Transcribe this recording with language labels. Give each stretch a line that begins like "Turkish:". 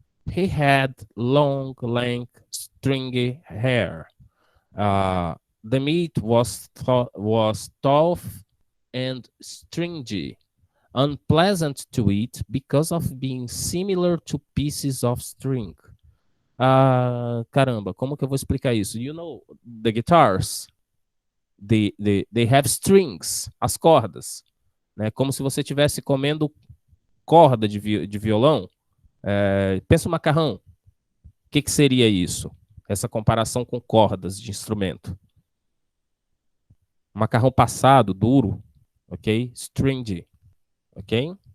English: He had long, lank, stringy hair. The meat was tough and stringy, unpleasant to eat because of being similar to pieces of string.
Portuguese: Caramba, como que eu vou explicar isso?
English: You know, the guitars, they have strings,
Portuguese: as cordas, né? Como se você estivesse comendo corda de violão. Pensa um macarrão. O que seria isso? Essa comparação com cordas de instrumento. Macarrão passado, duro, ok? Stringy, ok?